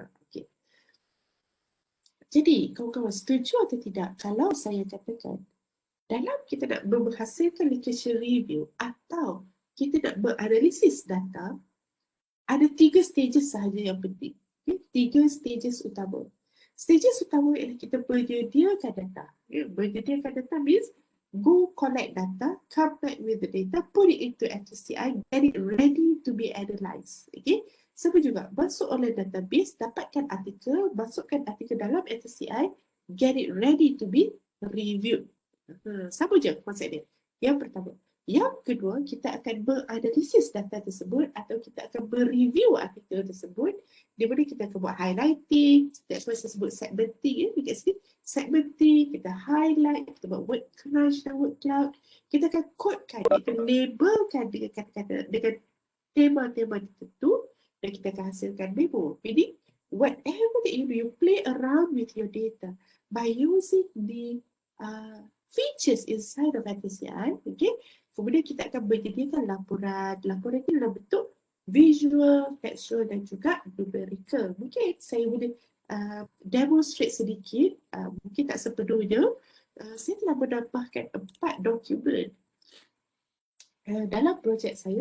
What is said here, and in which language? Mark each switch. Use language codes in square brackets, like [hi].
[ms] Okay. Jadi, kawan-kawan setuju atau tidak kalau saya katakan dalam kita nak menghasilkan literature review atau kita nak menganalisis data, ada 3 stages sahaja yang penting. Okay? 3 stages utama. Stages utama ialah kita menyediakan data. Menyediakan data [en] means go collect data, come back with the data, put it into FTCI, get it ready to be analysed. [ms] Okay? Sama juga, masuk online database, dapatkan artikel, masukkan artikel dalam FTCI, [en] get it ready to be reviewed. [ms] Sama je konsep dia. Yang pertama. Yang kedua, kita akan menganalisis data tersebut atau kita akan mereview artikel tersebut di mana kita akan buat highlighting, [en] that's why [ms] saya sebut segmenting, dekat sini segmenting, kita highlight, kita buat word crunch dan word cloud, kita akan codekan, kita labelkan dengan kata-kata, dengan tema-tema tertentu dan kita akan hasilkan memo. [en] Meaning, whatever that you do, you play around with your data by using the features inside of FTCI, okay? [ms] Kemudian kita akan menyediakan laporan. Laporan ini dalam bentuk visual, textual dan juga numerical. Mungkin saya boleh demonstrate sedikit, mungkin tak sepenuhnya. Saya telah menambahkan 4 dokumen dalam projek saya.